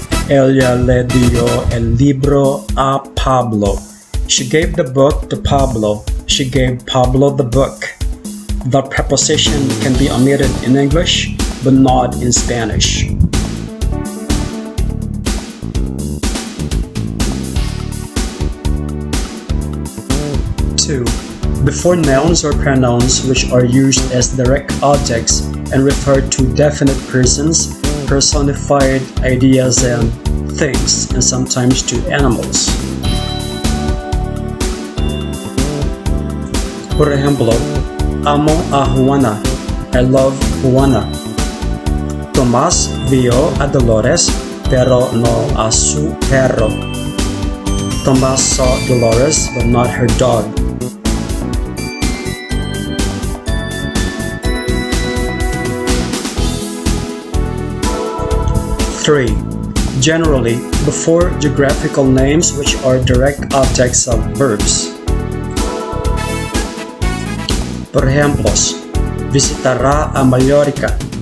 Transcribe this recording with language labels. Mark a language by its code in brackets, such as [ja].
[es] Ella le dio el libro a Pablo. [en] She gave the book to Pablo. She gave Pablo the book. The preposition can be omitted in English, but not in Spanish. Two. Before nouns or pronouns which are used as direct objects and refer to definite persons, personified ideas and things, and sometimes to animals. [es] Por ejemplo, amo a Juana. [en] I love Juana. [es] Tomás vio a Dolores, pero no a su perro. [en] Tomás saw Dolores, but not her dog. 3. Generally, before geographical names which are direct objects of verbs. [es] Por ejemplos, visitará a Mallorca.